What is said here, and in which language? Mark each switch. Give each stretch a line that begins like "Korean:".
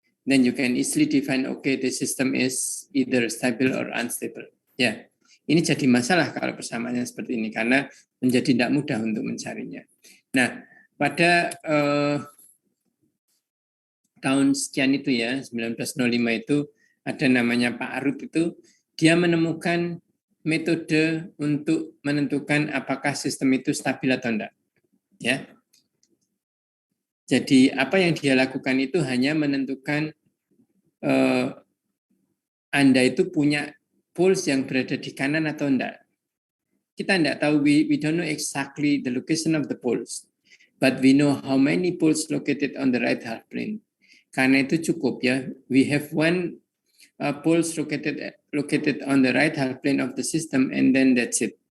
English: Then you can easily define, okay, the system is either stable or unstable.
Indonesian: Ya, ini jadi masalah kalau persamaannya seperti ini karena menjadi tidak mudah untuk mencarinya. Nah, pada tahun sekian itu ya, 1905 itu ada namanya Pak Arut itu, dia menemukan metode untuk menentukan apakah sistem itu stabil atau tidak. Ya. Jadi apa yang dia lakukan itu hanya menentukan Anda itu punya poles yang berada di kanan atau tidak. Kita tidak tahu,
English: we don't know exactly the location of the poles, but we know how many poles located on the right half plane.
Indonesian: Karena itu cukup ya.
English: We have one poles located on the right half plane of the system, and then that's it.